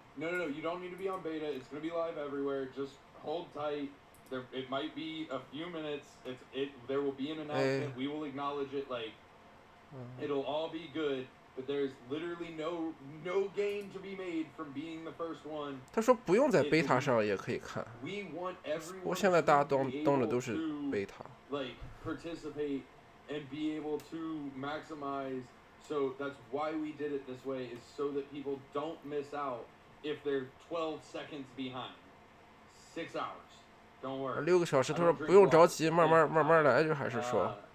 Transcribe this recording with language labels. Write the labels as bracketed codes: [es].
[en] No, you don't need to be on beta. It's gonna be live everywhere. Just hold tight. It might be a few minutes. There will be an announcement. We will acknowledge it. Like it'll all be good. But there's literally no gain to be made from being the first one. [zh] 他说不用在 beta 上也可以看。我现在大家登的都是 beta。 [en] Like participate and be able to maximize. So that's why we did it this way, is so that people don't miss out if they're 12 seconds behind. 6 hours. Don't worry. [zh] 6个小时，他说不用着急，慢慢来，就还是说。